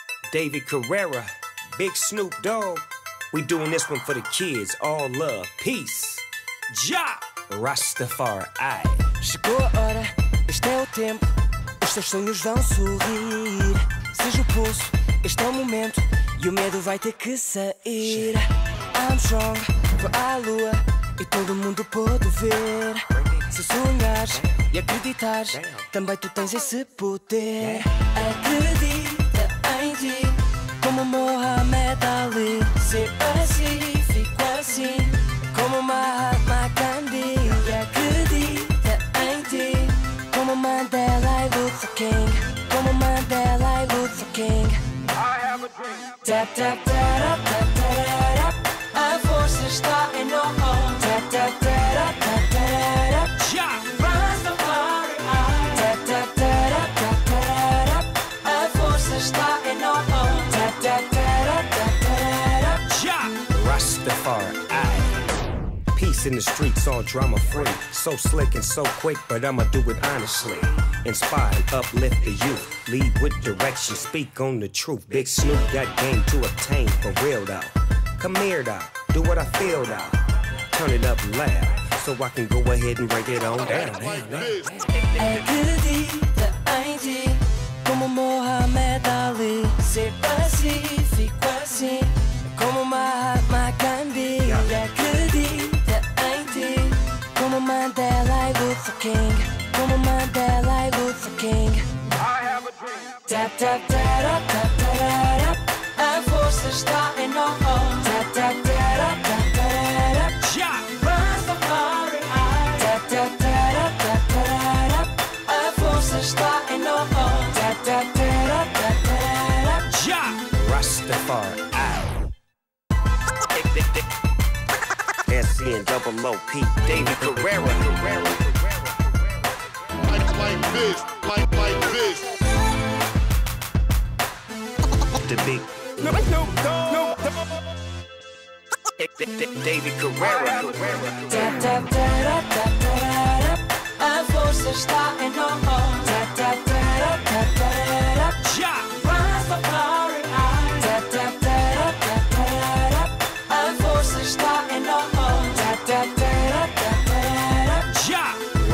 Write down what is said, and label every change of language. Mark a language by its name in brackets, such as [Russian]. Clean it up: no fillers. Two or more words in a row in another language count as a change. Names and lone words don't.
[English] David Carrera, Big Snoop Dogg. We doing this one for the kids. All love, peace. Ja! Rastafari. [Portuguese] Chegou a hora, este é o tempo. Os teus sonhos vão sorrir. Seja o pulso, este é o momento. E o medo vai ter que sair. [English] I'm strong, [Portuguese] vou à lua e todo mundo pode ver. Se sonhares e acreditares, também tu tens esse poder. Acredita em ti, como Muhammad Ali. Ser pacífico assim, como Mahatma Gandhi. Acredita em ti, como Mandela e Luther King. Como Mandela e Luther King. Tap, tap, tap, tap, tap, tap. A força está em nós. Tap, tap, tap, tap, tap, tap. Rastafari. Tap, tap, tap, tap, tap. A força está em nós. Tap, tap, tap, tap, tap. Rastafari. [English] Peace in the streets, all drama free. So slick and so quick, but I'ma do it honestly. Inspire and uplift the youth. Lead with direction, speak on the truth. Big Snoop got game to obtain, for real though. Come here though, do what I feel though. Turn it up loud, so I can go ahead and break it on down. [Portuguese] Acredita em ti, como Muhammad Ali. Ser pacífico assim, como Mahatma Gandhi. Acredita em ti, como Mandela e Luther King. Como Mandela e Luther King. Tap, tap, tap, tap, tap, tap. A força está em nós. Tap, tap, tap, tap, tap, tap. Rastafari. Tap, tap, tap, tap, tap. A força está em nós. Tap, tap, tap, tap, tap. Rastafari. [English] SCN-double-O-P, David Carrera. Like this, like this. The big David Carrera. Tap, tap, tap, tap, tap. [Portuguese] A força está em nós. Tap, tap, tap, tap, tap. Rastafari. Tap, tap, tap, tap, tap. A força está em nós. Tap, tap, tap, tap, tap.